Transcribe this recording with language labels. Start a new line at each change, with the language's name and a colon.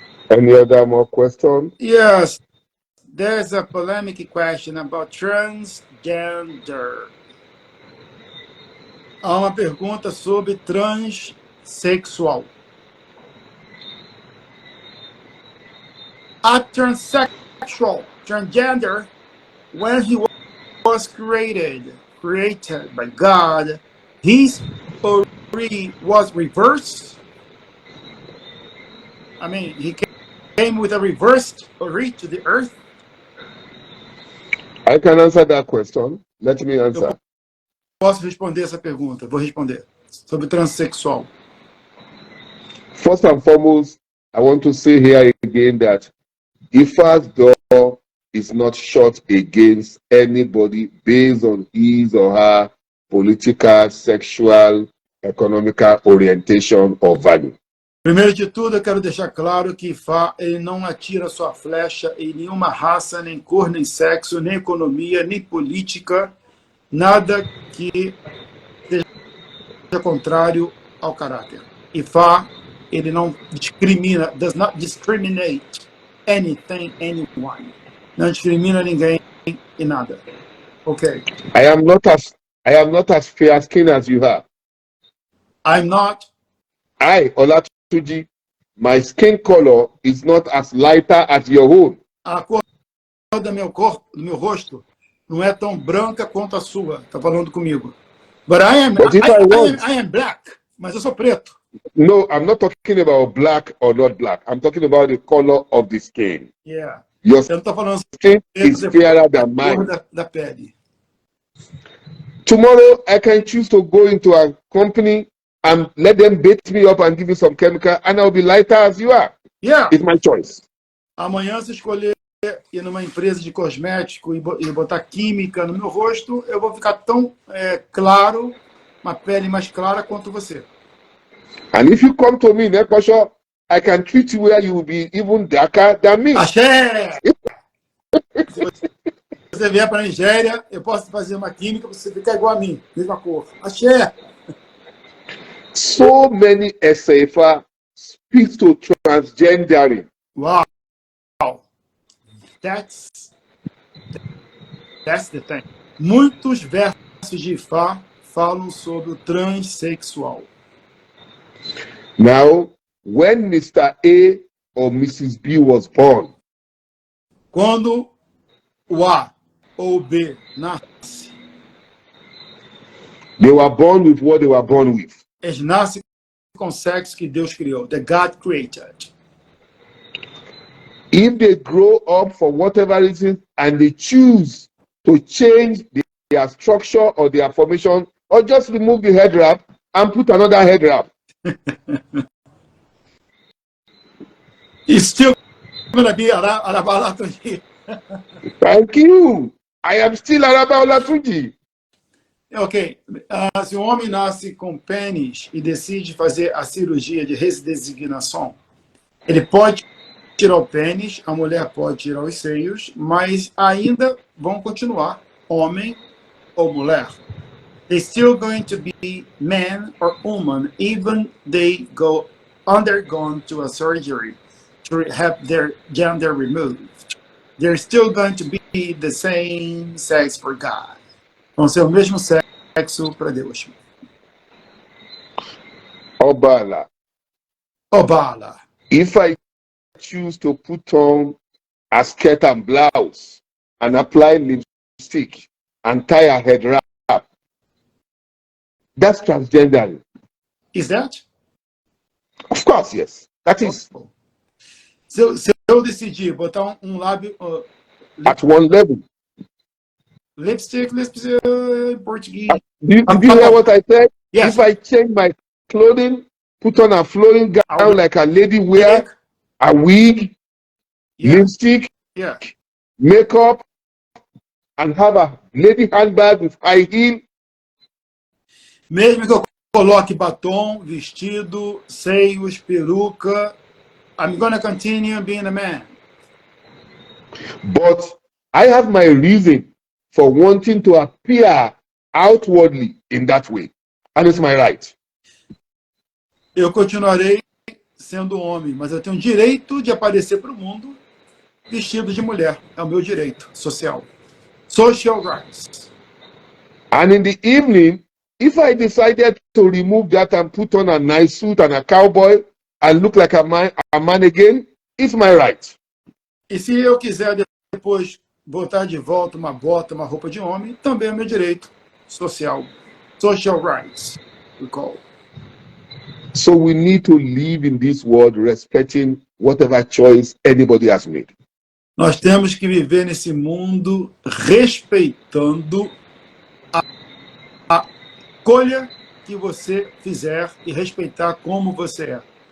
English: Any other more questions? Yes. There's a polemic question about transgender.
Portuguese: Há uma pergunta sobre transexual.
English: A transsexual, transgender, when he was created by God, his Ori was reversed. I mean, he came with a reversed Ori to the earth. I can answer that question. Let me answer.
Portuguese: Eu posso responder essa pergunta. Vou responder sobre transexual.
English: First and foremost, I want to say here again that Ifa's door is not shut against anybody based on his or her political, sexual, economical orientation or value.
Portuguese: Primeiro de tudo, eu quero deixar claro que Ifá ele não atira sua flecha em nenhuma raça, nem cor, nem sexo, nem economia, nem política, nada que seja contrário ao caráter. Ifá, ele não discrimina,
English: does not discriminate anything, anyone.
Portuguese: Não discrimina ninguém e nada.
English: Okay. I am not as fair skinned as you are. I'm not. Olatuji, my skin color is not as lighter as your own.
Portuguese: A cor do meu corpo, do meu rosto, não é tão branca quanto a sua. Tá falando comigo.
English: But I am black.
Portuguese: Mas eu sou preto.
English: No, I'm not talking about black or not black. I'm talking about the color of the skin. Yeah. Your
Portuguese: eu não tô falando
English: skin is fairer than mine.
Portuguese: Da pele.
English: Tomorrow, I can choose to go into a company and let them bait me up and give you some chemical, and I'll be lighter as you are. Yeah. It's my choice.
Portuguese: Amanhã, se escolher ir numa empresa de cosmético e botar química no meu rosto, eu vou ficar tão claro, uma pele mais clara quanto você.
English: And if you come to me, Nekosho, I can treat you where you will be even darker than me.
Portuguese: Axé! Se você vier para a Nigéria, eu posso fazer uma química para você ficar igual a mim, mesma cor. Axé!
English: So many SAFA speak to transgendering. Wow. That's the thing.
Portuguese: Muitos versos de Ifá falam sobre o transexual.
English: Now, when Mr. A or Mrs. B was born,
Portuguese: quando o A ou o B nasce,
English: they were born with what they were born with.
Portuguese: Eles nascem com o sexo que Deus criou,
English: that God created. If they grow up for whatever reason and they choose to change their structure or their formation, or just remove the head wrap and put another head wrap, it's still going to be Araba Olatunji. Thank you. I am still Araba Olatunji. Ok.
Portuguese: Se um homem nasce com pênis e decide fazer a cirurgia de redesignação, ele pode tirar o pênis, a mulher pode tirar os seios, mas ainda vão continuar homem ou mulher.
English: They're still going to be man or woman, even they undergone to a surgery to have their gender removed. They're still going to be the same sex for God.
Portuguese: Vão ser o mesmo sexo para Deus.
Yoruba: Obala. Obala.
English: If I choose to put on a skirt and blouse and apply lipstick and tie a head wrap, that's transgender. Is that? Of course, yes. That is
Portuguese: Se eu decidir botar lábio,
English: at one level.
Portuguese: lipstick em português.
English: Did you hear what I said? Yes. If I change my clothing, put on a flowing gown like a lady wear, a wig, lipstick, makeup, and have a lady handbag with high heel.
Portuguese: Mesmo que eu coloque batom, vestido, seios, peruca,
English: I'm gonna continue being a man. But I have my reason for wanting to appear outwardly in that way. And it's my right.
Portuguese: Eu continuarei sendo homem, mas eu tenho o direito de aparecer para o mundo vestido de mulher. É o meu direito social.
English: Social rights. And in the evening, if I decided to remove that and put on a nice suit and a cowboy and look like a man again, it's my right.
Portuguese: E se eu quiser depois botar de volta uma bota, uma roupa de homem, também é meu direito social.
English: Social rights, we call. So we need to live in this world respecting whatever choice anybody has made.
Portuguese: Nós temos que viver nesse mundo respeitando a escolha que você fizer e respeitar como você é.